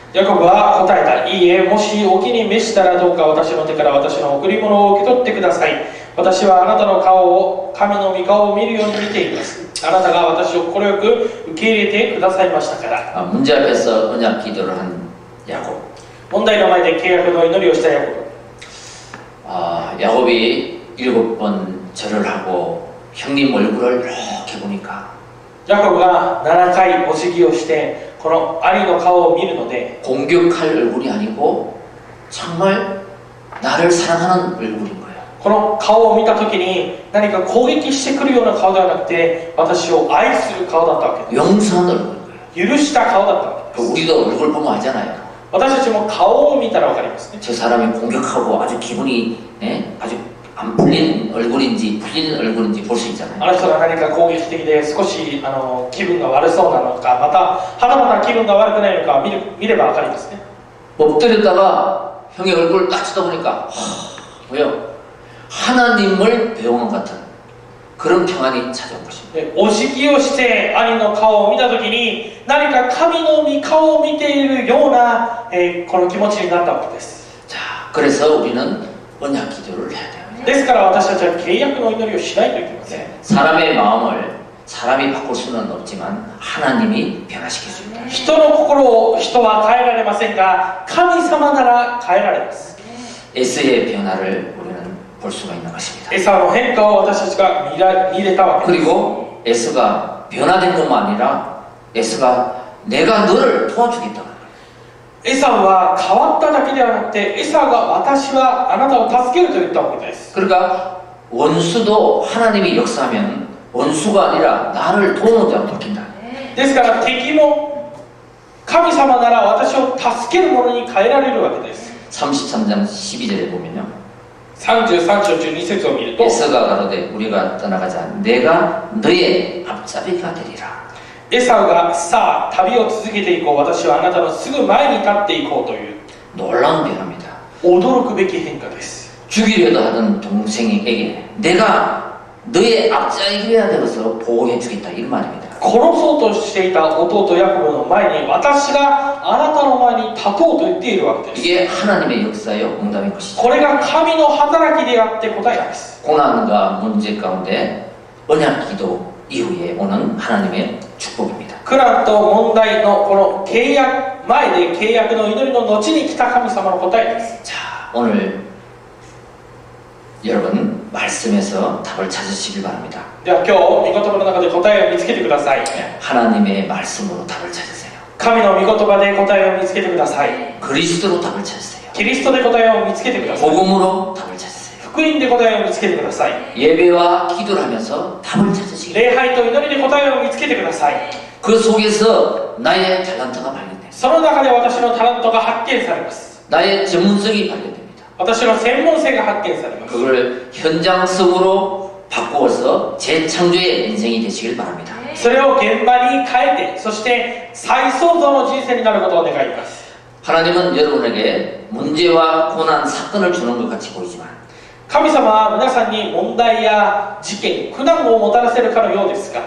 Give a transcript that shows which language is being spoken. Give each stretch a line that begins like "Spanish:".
Japanese: ヤコブは答えた。いいえ、もしお気に召したらどうか私の手から私の贈り物を受け取ってください。私はあなたの顔を、神の御顔を見るように見ています。あなたが私を快く受け入れてくださいましたから。
Korean: 문제 앞에서 언약 기도를 한 야곱.
Japanese: 問題の前で契約の祈りをしたヤコブ。
Korean: 야곱이 7번 절을 하고 형님 얼굴을 이렇게 보니까
Japanese: ヤコブが7回お辞儀をしてこの兄の顔を見るので
Korean: 공격할 얼굴이 아니고 정말 나를 사랑하는 얼굴인 거예요.
Japanese: この顔を見た時に何か攻撃してくるような顔ではなくて私を愛する顔だったわけで
Korean: 용서하는 얼굴인 거예요.
Japanese: す。許した顔だったわけです。
Korean: 우리도 얼굴 보면 알잖아요.
Japanese: 私たちも顔を見たら分かりますね。
Korean: 저 사람이 공격하고 아주 기분이 아주 안 풀린 얼굴인지 풀린 얼굴인지 볼 수 있잖아요.
Japanese: あの人が何か攻撃的で少し気分が悪そうなのかまたはたまた気分が悪くないのか見れば分かりますね。
Korean: 엎드렸다가 형의 얼굴을 딱 쳐다보니까 왜요? 하나님을 배우는 것 같은 그런 평안이 찾아온 것입니다.
Japanese: でお辞儀をして兄の顔を見た時に何か神の御顔を見ているような、この気持ちになったわけです。
Korean: 자, 그래서 우리는 언약 기도를 해야 돼요.
Japanese: ですから私たちは契約の祈りをしないといけません。
Korean: 사람의 마음을 사람이 바꿀 수는 없지만 하나님이 변화시킬 수 있다.
Japanese: 人の心を人は変えられませんが神様なら変えられます。
Korean: 에스의 변화를 우리는 볼 수가 있는 것입니다.
Japanese: エサウの変化を私たちが見れたわけです。
Korean: 그리고 에스가 변화된 것만 아니라 에스가 내가 너를 도와주겠다.
Japanese: エサウは変わっただけではなくてエサウが私はあなたを助けると言ったわけです。
Korean: 그러니까 원수도 하나님이 역사하면 원수가 아니라 나를 도우는 자로 바뀐다.
Japanese: ですから敵も神様なら私を助けるものに変えられるわけです。
Korean: 33장 12절에 보면요.
Japanese: 33章12節を見ると
Korean: 에서가 가로되 우리가 떠나가자 내가 너의 앞잡이가 되리라.
Japanese: エサウがさあ旅を続けていこう私はあなたのすぐ前に立っていこうという
Korean: 놀라운 변화입니다.
Japanese: 驚くべき変化です。
Korean: 죽이려도 하던 동생에게 내가 너의 앞잡이가 되어서 보호해 주겠다 이런 말입니다.
Japanese: 殺そうとしていた弟ヤコブの前に私があなたの前に立とうと言っているわけです。
Korean: 이게 하나님의 역사요 응답인 것이죠.
Japanese: これが神の働きであって答えなんです。
Korean: 고난과 문제 가운데 언약 기도 이후에 오는 하나님의 축복입니다.
Japanese: 苦難と問題のこの契約前で契約の祈りの後に来た神様の答えです。
Korean: 자, 오늘 여러분 말씀에서 답을 찾으시길 바랍니다.
Japanese: では今日御言葉の中で答えを見つけてください。
Korean: 하나님의 말씀으로 답을 찾으세요.
Japanese: 神の御言葉で答えを見つけてください。
Korean: 그리스도로 답을 찾으세요.
Japanese: キリストで答えを見つけてください。
Korean: 복음으로 답을 찾으세요.
Japanese: 福音で答えを見つけてください。
Korean: 예배와 기도를 하면서 답을 찾으시길.
Japanese: 礼拝と祈りで答えを見つけてください。
Korean: 그 속에서 나의 탤런트가 발견돼요.
Japanese: その中で私のタレントが発見されます。
Korean: 나의 전문성이 발견됩니다.
Japanese: 私の専門性が発見されます。
Korean: 그걸 현장성으로 바꾸어서 재창조의 인생이 되시길 바랍니다.
Japanese: それを現場に変えて、そして再創造の人生になることを願います。
Korean: 하나님은 여러분에게 문제와 고난, 사건을 주는 것 같이 보이지만
Japanese: 神様は皆さんに問題や事件、苦難をもたらせるかのようですが、